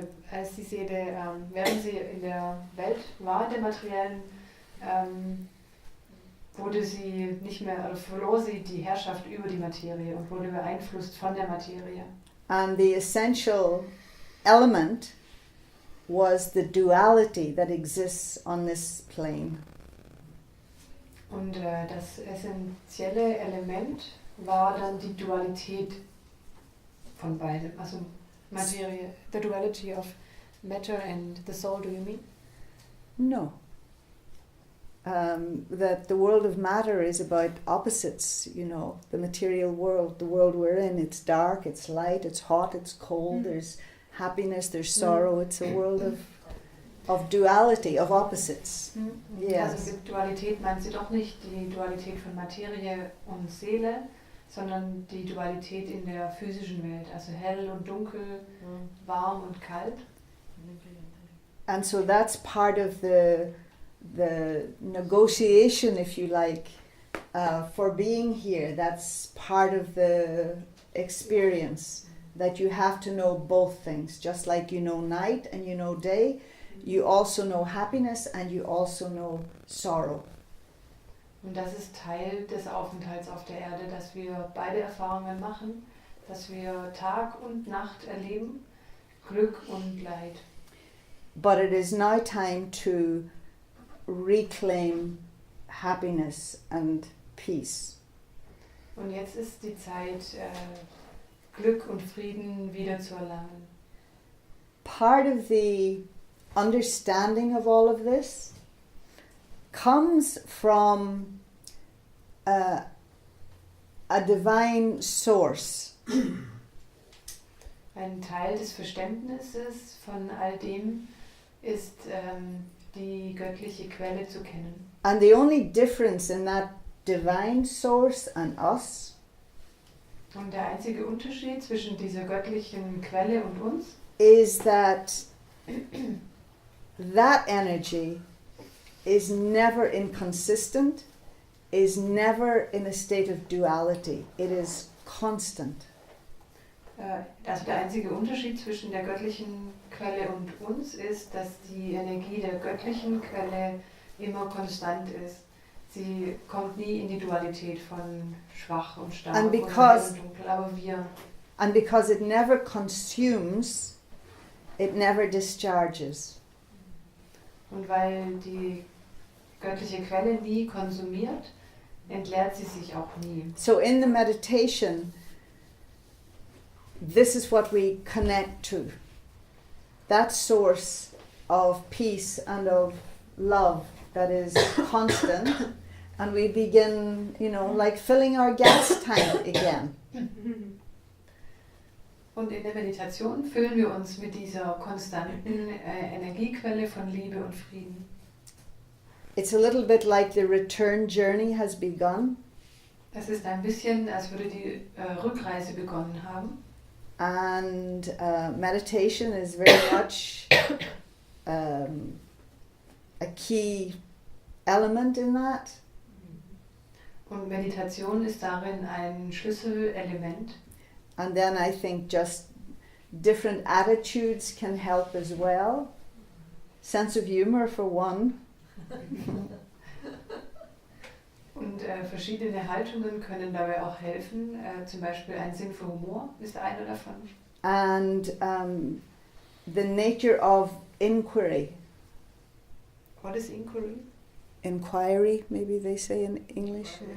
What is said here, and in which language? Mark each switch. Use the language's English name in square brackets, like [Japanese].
[German] als die Seele, während sie in der Welt war, in der materiellen, wurde sie nicht mehr, oder verlor sie die Herrschaft über die Materie und wurde beeinflusst von der Materie. [English] And the essential element was the duality that exists on this plane. [German] Und das essentielle Element war dann die Dualität von beidem, also Materie. [English] The duality of matter and the soul, do you mean? No. That the world of matter is about opposites, the material world, the world we're in, it's dark, it's light, it's hot, it's cold, there's happiness, there's sorrow, it's a world of duality, of opposites. Yes. [German] Also mit Dualität meint sie doch nicht die Dualität von Materie und Seele, sondern die Dualität in der physischen Welt, also hell und dunkel, warm und kalt. [English] And so that's part of the negotiation, if you like, for being here. That's part of the experience, that you have to know both things. Just like you know night and you know day, you also know happiness and you also know sorrow. [German] Und das ist Teil des Aufenthalts auf der Erde, dass wir beide Erfahrungen machen, dass wir Tag und Nacht erleben, Glück und Leid. [English] But it is now time to reclaim happiness and peace. [German] Und jetzt ist die Zeit, Glück und Frieden wieder zu erlangen. [English] Part of the understanding of all of this comes from a divine source. [German] Ein Teil des Verständnisses von all dem ist, die göttliche Quelle zu kennen. [English] And the only difference in that divine source and us [German] Und der einzige Unterschied zwischen dieser göttlichen Quelle und uns [English] is that that energy is never inconsistent, is never in a state of duality. It is constant. [German] Also der einzige Unterschied zwischen der göttlichen Quelle und uns ist, dass die Energie der göttlichen Quelle immer konstant ist. Sie kommt nie in die Dualität von schwach und stark [English] And [German] und hell [English] because- [German] und dunkel, aber wir. [English] And because it never consumes, it never discharges. [German] Und weil die göttliche Quelle nie konsumiert, entleert sie sich auch nie. [English] So in the meditation, this is what we connect to. That source of peace and of love that is constant, and we begin, like filling our gas tank again. [German] Und in der Meditation füllen wir uns mit dieser konstanten Energiequelle von Liebe und Frieden. [English] It's a little bit like the return journey has begun, [German] Es ist ein bisschen, als würde die Rückreise begonnen haben. [English] and meditation is very much a key element in that. [German] Und Meditation ist darin ein Schlüsselelement. [English] And then I think just different attitudes can help as well. Sense of humor for one. [German] Und verschiedene Haltungen können dabei auch helfen. Zum Beispiel ein Sinn für Humor ist einer davon. [English] And the nature of inquiry. What is inquiry? Inquiry, maybe they say in English.